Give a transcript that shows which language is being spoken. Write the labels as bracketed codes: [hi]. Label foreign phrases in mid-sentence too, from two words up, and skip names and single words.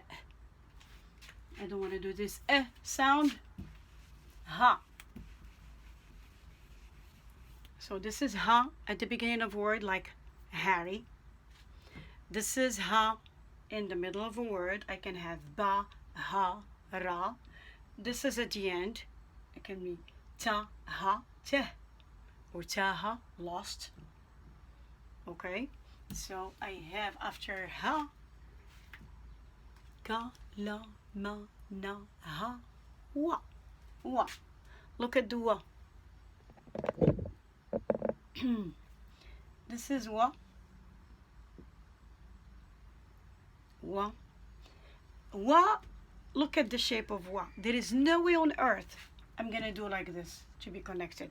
[en] I don't want to do this sound. Ha. So this is ha at the beginning of a word, like Harry. This is ha in the middle of a word. I can have ba, ha, ra. This is at the end. It can be ta, ha, te, or ta, ha, lost. Okay, so I have after ha, ka, la, ma, na, ha, wa, wa. Look at the wa. This is wa. Wa. Wa. Look at the shape of wa. There is no way on earth I'm gonna do like this to be connected.